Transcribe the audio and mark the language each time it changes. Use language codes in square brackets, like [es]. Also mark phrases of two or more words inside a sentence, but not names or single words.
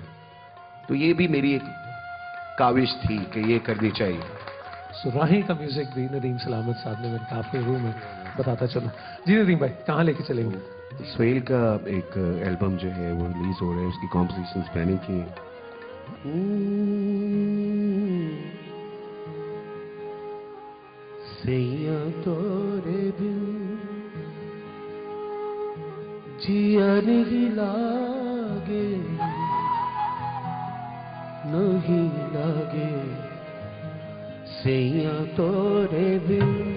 [hi] तो ये भी मेरी एक काविश थी कि ये करनी चाहिए। सुराही का म्यूजिक भी नदीम सलामत साहब ने, मैंने कहा आपके रूम में बताता चलो। जी नदीम भाई, कहाँ लेके चलेंगे? सोहेल का एक एल्बम जो है वो रिलीज हो रहा है, उसकी कॉम्पोजिशन प्लानिंग की है। सैया तोरे बिन जिया नहीं लागे, नहीं लागे, सैया तोरे बिन